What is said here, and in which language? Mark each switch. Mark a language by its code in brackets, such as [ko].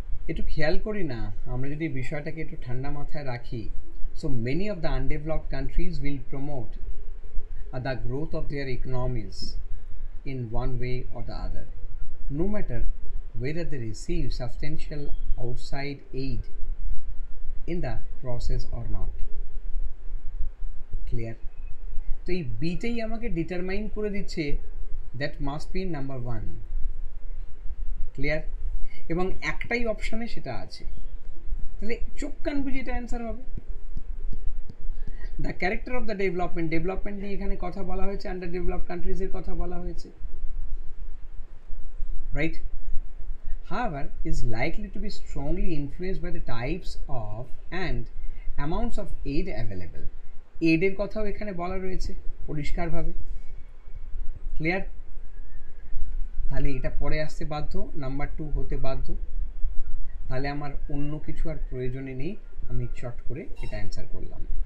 [bn] একটু খেয়াল করি না, আমরা যদি বিষয়টাকে একটু ঠান্ডা মাথায় রাখি, [en] So many of the undeveloped countries will promote the growth of their economies in one way or the other, no matter whether they receive substantial outside aid in the process or not. Clear? [bn] তো এই বিটাই আমাকে determine করে দিচ্ছে [en] That must be number one. [bn] Clear? এবং একটাই অপশানে সেটা আছে, তাহলে চোখ কান বুঝে এটা অ্যান্সার হবে। [en] the character of the development, [bn] development নিয়ে এখানে কথা বলা হয়েছে, আন্ডার ডেভেলপড কান্ট্রিজের কথা বলা হয়েছে, right? [en] However, is likely to be strongly influenced by the types of and amounts of aid available. [bn] এডের কথাও এখানে বলা রয়েছে পরিষ্কারভাবে। ক্লিয়ার? তাহলে এটা পরে আসতে বাধ্য, নাম্বার 2 হতে বাধ্য। তাহলে আমার অন্য কিছু আর প্রয়োজনে নেই, আমি চট করে এটা অ্যান্সার করলাম।